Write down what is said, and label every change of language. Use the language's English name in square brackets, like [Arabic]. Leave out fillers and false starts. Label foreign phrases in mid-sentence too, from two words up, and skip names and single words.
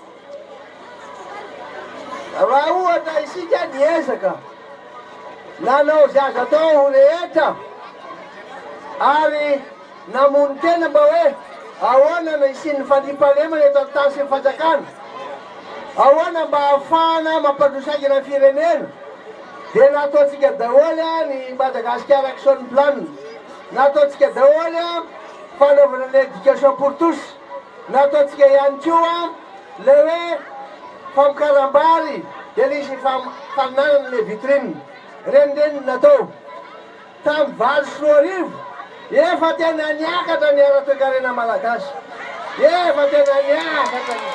[Malagasy] raha ohatra isika niezaka nanao zay azo atao rehetra ary namono tena mba hoe ahoana na isin'ny fandriam-pahalemana eto amin'ny tany sy ny fanjakana ahoana mba ahafahana mampandrosaingana ny firenena dia nataontsika daholy ny Madagascar action plan nataontsika daholy fanaovana l'éducation pour tous nataontsika ihany koa le hoe famikaram-bary dia lisy faninanana le vitrine renireny natao tamin'ny 24 efa tena niakatra ny ara-toekarena malagasy efa tena niakatra